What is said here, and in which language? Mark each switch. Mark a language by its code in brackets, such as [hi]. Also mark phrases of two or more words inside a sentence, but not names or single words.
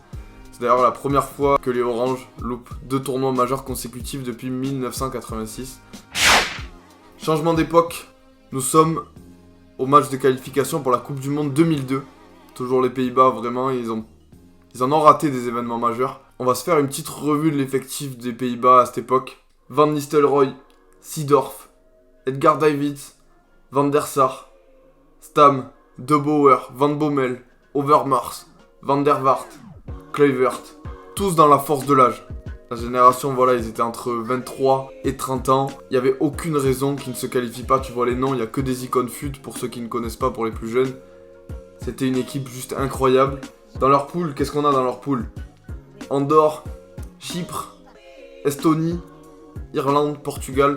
[fr] C'est d'ailleurs la première fois que les Oranges loupent 2 tournois majeurs consécutifs depuis 1986. Changement d'époque, nous sommes au match de qualification pour la Coupe du Monde 2002. Toujours les Pays-Bas, vraiment, ils en ont raté des événements majeurs. On va se faire une petite revue de l'effectif des Pays-Bas à cette époque. Van Nistelrooy, Seedorf, Edgar Davids, Van der Sar, Stam, De Boer, Van Bommel, Overmars, Van der Vaart, Kluivert, tous dans la force de l'âge. La génération, voilà, ils étaient entre 23 et 30 ans. Il n'y avait aucune raison qu'ils ne se qualifient pas. Tu vois les noms, il n'y a que des icônes FUT pour ceux qui ne connaissent pas, pour les plus jeunes. C'était une équipe juste incroyable. Dans leur poule, qu'est-ce qu'on a dans leur poule? Andorre, Chypre, Estonie, Irlande, Portugal.